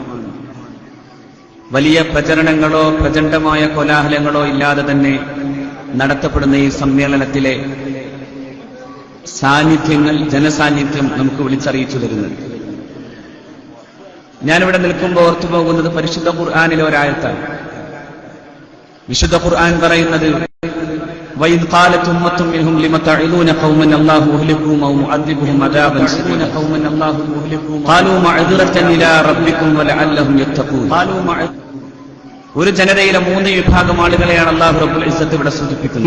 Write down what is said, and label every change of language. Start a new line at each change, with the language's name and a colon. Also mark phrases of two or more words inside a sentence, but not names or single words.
Malayalam: വലിയ പ്രചരണങ്ങളോ പ്രചണ്ഡമായ കോലാഹലങ്ങളോ ഇല്ലാതെ തന്നെ നടത്തപ്പെടുന്ന ഈ സമ്മേളനത്തിലെ സാന്നിധ്യങ്ങൾ, ജനസാന്നിധ്യം നമുക്ക് വിളിച്ചറിയിച്ചു തരുന്നത്. ഞാനിവിടെ നിൽക്കുമ്പോൾ ഓർത്തുപോകുന്നത് പരിശുദ്ധ ഖുർആനിലെ ഒരായത്താണ്. വിശുദ്ധ ഖുർആൻ പറയുന്നത്,
Arabic: وَإِذْ قَالَتْ أُمَّةٌ مِّنْهُمْ لِمَ تَعِظُونَ قَوْمًا اللَّهُ مُهْلِكُهُمْ أَوْ مُعَذِّبُهُمْ عَذَابًا شَدِيدًا قَالُوا مَعْذِرَةً إِلَى رَبِّكُمْ وَلَعَلَّهُمْ يَتَّقُونَ.
Malayalam: ഒരു ജനതയിലെ 3 വിഭാഗം ആളുകളെയാണ്
Arabic: الله رب العزة
Malayalam: ഇവിടെ സൂചിപ്പിക്കുന്നത്.